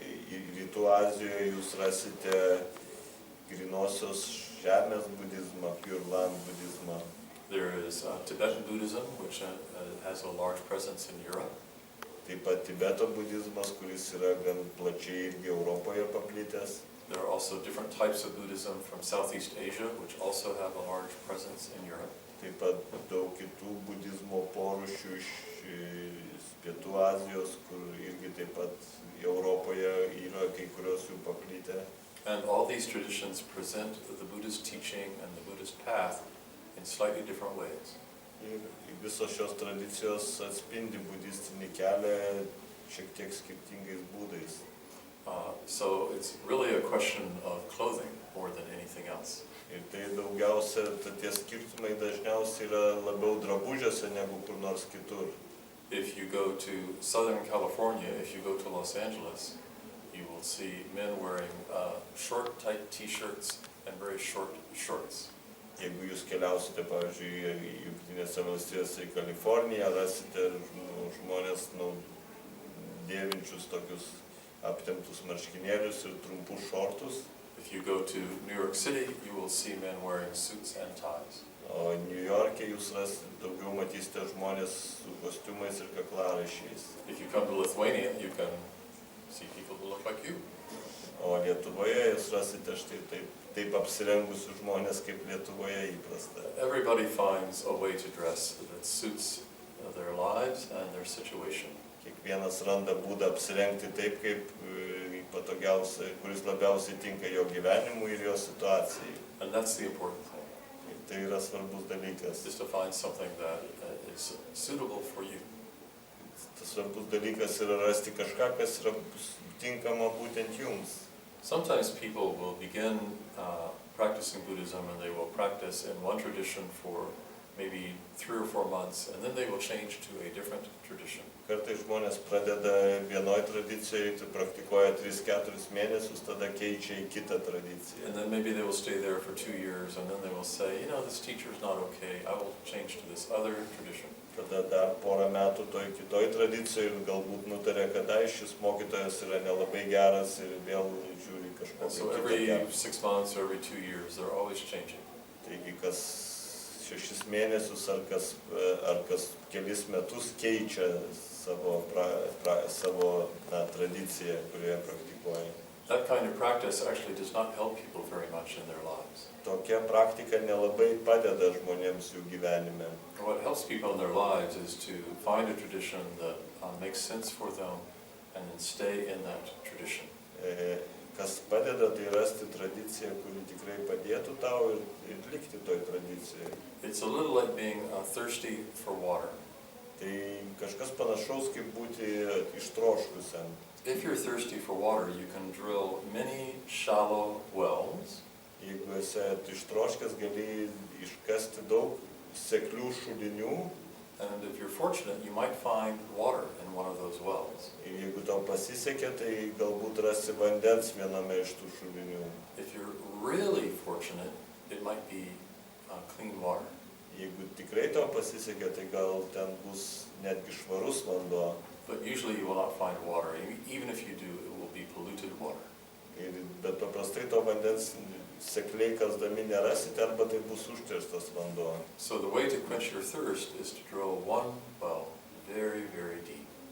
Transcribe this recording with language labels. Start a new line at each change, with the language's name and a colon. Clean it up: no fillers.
Lithuanian: Rytų Azijoje jūs rasite grinosios žemės budizmą, Pure Land budizmą.
English: There is Tibetan Buddhism, which has a large presence in Europe.
Lithuanian: Taip pat Tibeto budizmas, kuris yra gan plačiai irgi Europoje paplitęs.
English: There are also different types of Buddhism from Southeast Asia, which also have a large presence in Europe.
Lithuanian: Taip pat daug kitų budizmo porūšių iš Pietų Azijos, kur irgi taip pat Europoje yra kai kurios jų paplitę.
English: And all these traditions present the Buddhist teaching and the Buddhist path in slightly different ways.
Lithuanian: Ir visos šios tradicijos atspindi budistinį kelią šiek tiek skirtingais būdais.
English: So it's really a question of clothing more than anything else.
Lithuanian: Ir tai daugiausia, tie skirtumai dažniausiai yra labiau drabužiuose negu kur nors kitur.
English: If you go to Southern California, if you go to Los Angeles, you will see men wearing short, tight t-shirts and very short shorts.
Lithuanian: Jeigu jūs keliausite, pavyzdžiui, į Jungtinėse valstijose, į Kaliforniją, rasite žmonės dėvinčius tokius aptemptus marškinėlius ir trumpus šortus.
English: If you go to New York City, you will see men wearing suits and ties.
Lithuanian: O New York'e jūs daugiau matysite žmonės su kostiumais ir kaklaraiščiais.
English: If you come to Lithuania, you can see people who look like you.
Lithuanian: O Lietuvoje jūs rasite štai taip apsirengusių žmonės kaip Lietuvoje įprasta.
English: Everybody finds a way to dress that suits their lives and their situation.
Lithuanian: Kiekvienas randa būdą apsirengti taip, kaip patogiausia, kuris labiausiai tinka jo gyvenimui ir jo situacijai.
English: And that's the important thing.
Lithuanian: Tai yra svarbus dalykas.
English: Is to find something that is suitable for you.
Lithuanian: Tas svarbus dalykas yra rasti kažką, kas yra tinkama būtent jums.
English: Sometimes people will begin practicing Buddhism and they will practice in one tradition for maybe 3 or 4 months and then they will change to a different tradition.
Lithuanian: Kartais žmonės pradeda vienoj tradicijai, tai praktikuoja 3-4 mėnesius, tada keičia į kitą tradiciją.
English: And then maybe they will stay there for 2 years and then they will say, you know, this teacher is not okay, I will change to this other tradition.
Lithuanian: Tada dar porą metų toj kitoj tradicijoje ir galbūt nutarė, kad šis mokytojas yra nelabai geras ir vėl žiūri kažkokią
English: So every 6 months or every 2 years, they're always changing.
Lithuanian: Taigi kas 6 mėnesius ar kas kelis metus keičia savo tradiciją, kurioje praktikuoja.
English: That kind of practice actually does not help people very much in their lives.
Lithuanian: Tokia praktika nelabai padeda žmonėms jų gyvenime.
English: What helps people in their lives is to find a tradition that makes sense for them and then stay in that tradition.
Lithuanian: Kas padeda, tai rasti tradiciją, kuri tikrai padėtų tau ir likti toj tradicijai.
English: It's a little like being thirsty for water.
Lithuanian: Tai kažkas panašaus kaip būti ištroškusiam.
English: If you're thirsty for water, you can drill many shallow wells.
Lithuanian: Jeigu esi ištroškęs, gali iškasti daug seklių šulinių.
English: And if you're fortunate, you might find water in one of those wells.
Lithuanian: Ir jeigu tau pasisekė, tai galbūt rasi vandens viename iš tų šulinių.
English: If you're really fortunate, it might be clean water.
Lithuanian: Jeigu tikrai tau pasisekė, tai gal ten bus netgi švarus vanduo.
English: But usually you will not find water. Even if you do, it will be polluted water.
Lithuanian: Bet paprastai to vandens sekliai kasdami nerasite, arba tai bus užterštas vanduo.
English: So the way to quench your thirst is to drill one well very, very deep.